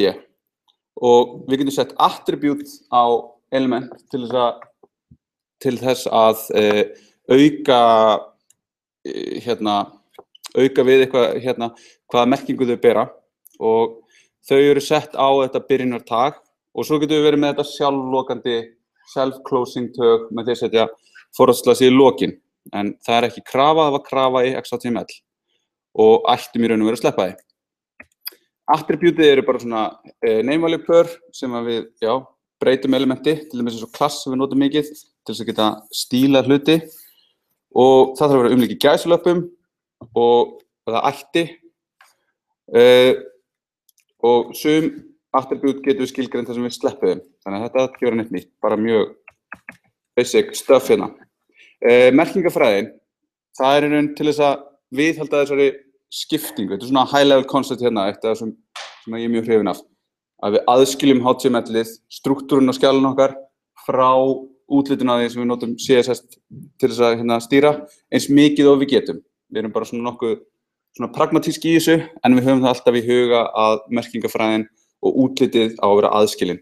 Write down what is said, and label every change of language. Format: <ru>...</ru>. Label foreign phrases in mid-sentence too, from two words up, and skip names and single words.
<is>Og við getum sett attribute á element til þess að auka við eitthvað, hvaða merkingu þau bera. Og þau eru sett á þetta byrjunartag og svo getum við verið með þetta sjálflokandi,</is> <en>self-closing tag</en> <is>með því að setja forward/ í lokin. En það er ekki krafa, það var krafa í XHTML og ættum í raun og veru að sleppa því. Attributið eru bara svona</is> <en>name value</en> <is>per sem við breytum elementi, til dæmis eins og class sem við notum mikið til þess að geta stílað hluti og það þarf að vera umlíki gæsalöppum og það ætti og sum attribute getum við skilgreint þar sem við sleppum þeim. Þannig að þetta ekki vera neitt nýtt, bara mjög</is> <en>basic stuff</en> <is>hérna. Merkingafræðin, það í raun til þess að viðhalda þessari skiptingu. Þetta svona</is> <en>high level concept</en> <is>hérna, eitt af þessum sem ég mjög hrifinn af. Að við aðskiljum HTML-ið, struktúrinn á skjalinu okkar frá útlitinu af því sem við notum CSS til þess að stýra eins mikið og við getum. Við erum bara svona nokkuð svona pragmatísk í þessu, en við höfum það alltaf í huga að merkingafræðin og útlitið á að vera aðskilin.</is>